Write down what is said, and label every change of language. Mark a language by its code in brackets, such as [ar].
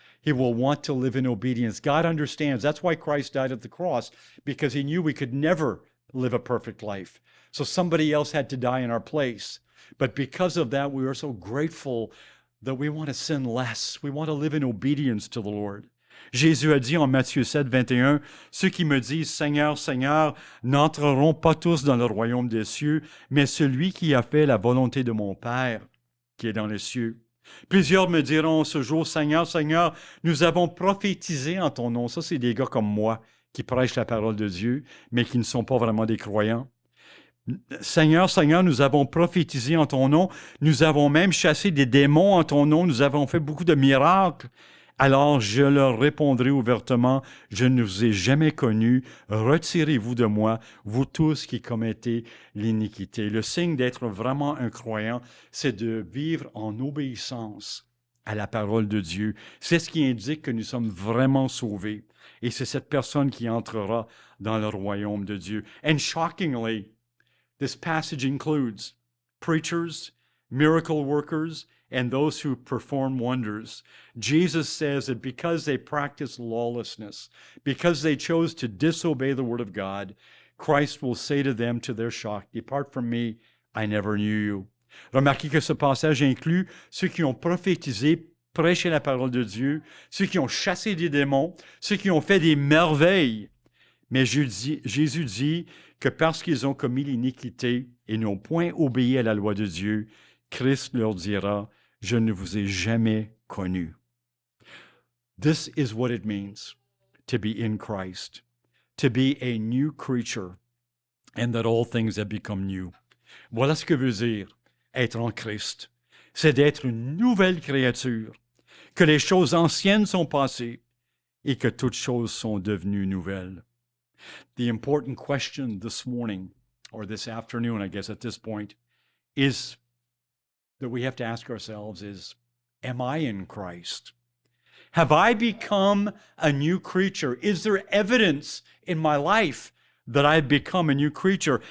[en] He will want to live in obedience. God understands. That's why Christ died at the cross, because he knew we could never live a perfect life. So somebody else had to die in our place. But because of that, we are so grateful that we want to sin less. We want to live in obedience to the Lord. [fr] Jésus a dit en Matthieu 7:21, « Ceux qui me disent, Seigneur, Seigneur, n'entreront pas tous dans le royaume des cieux, mais celui qui a fait la volonté de mon Père qui est dans les cieux. » Plusieurs me diront ce jour, « Seigneur, Seigneur, nous avons prophétisé en ton nom. » Ça, c'est des gars comme moi qui prêchent la parole de Dieu, mais qui ne sont pas vraiment des croyants. « Seigneur, Seigneur, nous avons prophétisé en ton nom. Nous avons même chassé des démons en ton nom. Nous avons fait beaucoup de miracles. » Alors je leur répondrai ouvertement, « Je ne vous ai jamais connu. Retirez-vous de moi, vous tous qui commettez l'iniquité. » Le signe d'être vraiment un croyant, c'est de vivre en obéissance à la parole de Dieu. C'est ce qui indique que nous sommes vraiment sauvés. Et c'est cette personne qui entrera dans le royaume de Dieu. [en] And shockingly, this passage includes preachers, miracle workers, and those who perform wonders. Jesus says that because they practice lawlessness, because they chose to disobey the word of God, Christ will say to them to their shock, "Depart from me, I never knew you." [fr] Remarquez que ce passage inclut ceux qui ont prophétisé, prêché la parole de Dieu, ceux qui ont chassé des démons, ceux qui ont fait des merveilles. Mais Jésus dit que parce qu'ils ont commis l'iniquité et n'ont point obéi à la loi de Dieu, Christ leur dira, « Je ne vous ai jamais connu. » [en] This is what it means to be in Christ, to be a new creature, and that all things have become new. [fr] Voilà ce que veut dire être en Christ. C'est d'être une nouvelle créature, que les choses anciennes sont passées et que toutes choses sont devenues nouvelles. [en] The important question this morning, or this afternoon, I guess at this point, is that we have to ask ourselves is, am I in Christ? Have I become a new creature? Is there evidence in my life that I've become a new creature?